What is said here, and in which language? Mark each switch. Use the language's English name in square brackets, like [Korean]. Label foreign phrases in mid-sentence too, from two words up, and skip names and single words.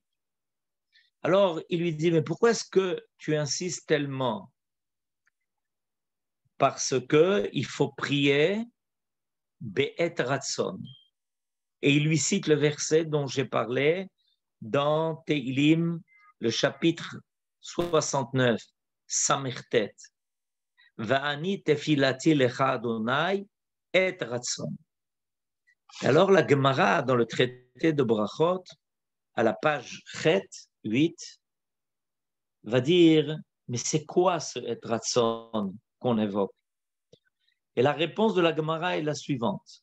[French] Alors, il lui dit, mais pourquoi est-ce que tu insistes tellement? Parce qu'il faut prier [Hebrew] בעת רצון. [French] Et il lui cite le verset dont j'ai parlé dans Teilim, le chapitre 69, Samertet. [Hebrew] ואני תפלתי לך ה׳ עת רצון. [French] Alors la Gemara, dans le traité de Brachot, à la page 8, va dire, mais c'est quoi ce [Hebrew] עת רצון [French] qu'on évoque? Et la réponse de la Gemara est la suivante.